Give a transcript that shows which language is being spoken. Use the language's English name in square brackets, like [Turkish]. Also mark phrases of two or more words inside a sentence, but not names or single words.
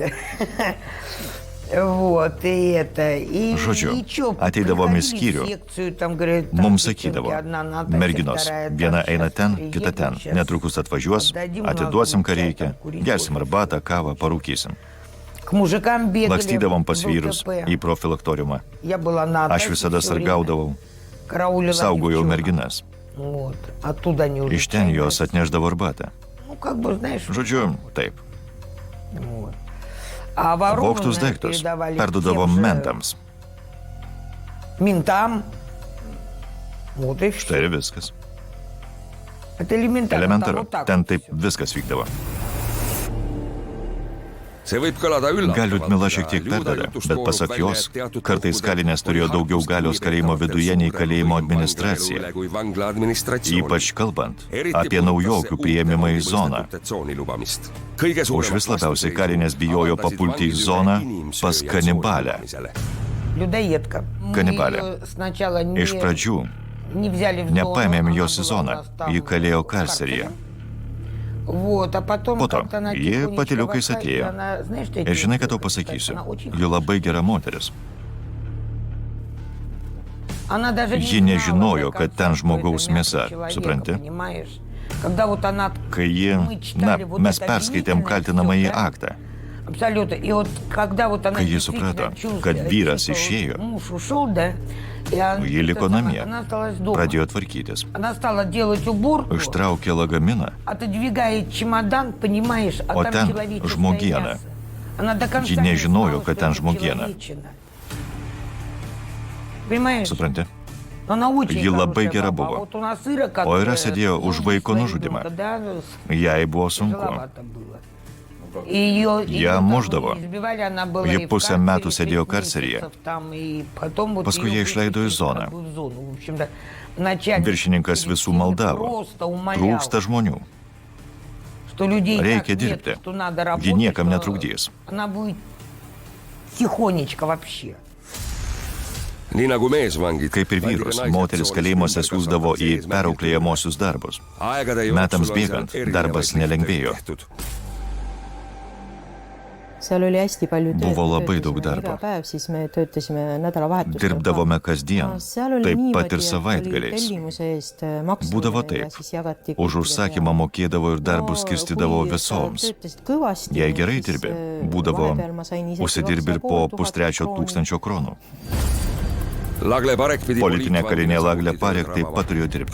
[Lithuanian] Žodžiu, ateidavom į skyrių, mums sakydavo, merginos, viena eina ten, kita ten, netrukus atvažiuos, atiduosim, ką reikia, gersim arbatą, kavą, parūkysim. [Russian] К мужикам бегали. [Lithuanian] Lakstydavom pas [Russian] был [Lithuanian] vyrus [Russian] ТП. [Lithuanian] į profilaktoriumą. [Russian] Я была на [Lithuanian] Aš [Russian] атаке [Lithuanian] visada [Russian] всё время. [Lithuanian] sargaudavau, [Russian] Караулила [Lithuanian] saugojau [Russian] девчонок. [Lithuanian] merginas. [Russian] Вот. Оттуда они уже [Lithuanian] Iš ten [Russian] чай [Lithuanian] jos atneždavo arbatą. [Russian] Ну, как бы, знаешь, [Lithuanian] Žodžiu, taip. [Russian] вот. А [Lithuanian] Vogtus [Russian] вооруженные [Lithuanian] daiktus [Russian] передавали [Lithuanian] perdudavom [Russian] тем же [Lithuanian] mentams. [Russian] ментам. Вот и все. [Lithuanian] Štai ir viskas. [Russian] Это элементарно. Там [Lithuanian] Elementaru. [Russian] вот так [Lithuanian] Ten [Russian] вот [Lithuanian] taip [Russian] всё. [Lithuanian] viskas vykdavo. Gal Liudmila šiek tiek perdavė, bet pasak jos, kartais kalinės turėjo daugiau galios kalėjimo viduje nei kalėjimo administracija. Ypač kalbant apie naujokių priėmimą į zoną. Užvis labiausiai kalinės bijojo papulti į zoną pas kanibalę. [Russian] Людоедка. Мы Каннибале. её сначала не, [Lithuanian] Iš pradžių [Russian] не взяли в зону, [Lithuanian] nepaėmėm [Russian] она [Lithuanian] jos į [Russian] была у [Lithuanian] zoną, [Russian] нас там [Lithuanian] ji kalėjo [Russian] в [Lithuanian] karceryje. [Russian] Вот, а потом [Lithuanian] Po to, [Russian] как-то она [Lithuanian] ji [Russian] тихонечко [Lithuanian] patyliukais [Russian] вошла, и [Lithuanian] atėjo. [Russian] она, знаешь, что я [Lithuanian] Ir žinai, ką [Russian] тебе [Lithuanian] tau [Russian] хочу сказать? [Lithuanian] pasakysiu, [Russian] Она очень [Lithuanian] ji labai gera moteris. [Russian] Она даже [Lithuanian] Ji [Russian] не [Lithuanian] nežinojo, [Russian] знала, [Lithuanian] kad ten žmogaus mėsa, supranti? [Russian] понимаешь? Когда вот она [Lithuanian] Kai ji, mes perskaitėm kaltinamąjį aktą. [Russian] Абсолютно. И вот когда вот она [Lithuanian] Kai ji [Russian] действительно [Lithuanian] suprato, [Russian] чувствовала, [Lithuanian] kad vyras [Russian] что [Lithuanian] išėjo, [Russian] муж ушел, да, и она, [Lithuanian] ji liko namie, [Russian] она осталась дома. [Lithuanian] pradėjo tvarkytis. [Russian] Она стала делать уборку, [Lithuanian] Ištraukė lagaminą, [Russian] отодвигает чемодан, понимаешь, а [Lithuanian] O [Russian] там [Lithuanian] ten [Russian] человеческое [Lithuanian] žmogiena. [Russian] мясо. Она до конца [Lithuanian] Ji [Russian] не [Lithuanian] nežinojo, [Russian] знала, [Lithuanian] kad [Russian] что [Lithuanian] ten [Russian] это [Lithuanian] žmogiena. [Russian] человечина. Понимаешь? [Lithuanian] supranti? [Russian] Она очень [Lithuanian] Ji labai [Russian] хорошая [Lithuanian] gera [Russian] баба. [Lithuanian] buvo. [Russian] Вот у нас Ира, [Lithuanian] O [Russian] которая [Lithuanian] Ira sėdėjo už [Russian] мужа [Lithuanian] vaiko [Russian] своего, [Lithuanian] nužudymą. [Russian] да, [Lithuanian] Jai buvo sunku. [Russian] тяжеловато было. Ее [Lithuanian] Ją muždavo. [Russian] избивали, она была [Lithuanian] Ji [Russian] и в [Lithuanian] pusę [Russian] карцере, [Lithuanian] metų [Russian] 6 [Lithuanian] sėdėjo karceryje. [Russian] месяцев там, и потом вот [Lithuanian] Paskui [Russian] ее [Lithuanian] ją išleido į [Russian] выпустили [Lithuanian] zoną. [Russian] в зону. В общем-то, начальник [Lithuanian] Viršininkas visų maldavo. [Russian] просто умолял, [Lithuanian] Trūksta žmonių. [Russian] что людей [Lithuanian] Reikia [Russian] так нет, [Lithuanian] dirbti. [Russian] что надо работать, [Lithuanian] Ji niekam [Russian] что [Lithuanian] netrukdys. [Russian] Она будет тихонечко вообще. [Lithuanian] Kaip ir vyrus, moteris kalėjimuose siūsdavo į perauklėjamosius darbus. Metams bėgant, darbas nelengvėjo. [Estonian] seal oli hästi palju tööd. [Lithuanian] Buvo labai daug darbo. [Estonian] Iga päev siis me töötasime nädalavahetustel. [Lithuanian] Dirbdavome kasdien, taip pat ir savaitgaliais. Būdavo taip. Už užsakymą mokėdavo ir darbus skirstydavo visoms. Jei gerai dirbi, būdavo užsidirbi ir po 2,5 kronų. Politinė karinė Laglė Parek taip pat turėjo dirbti.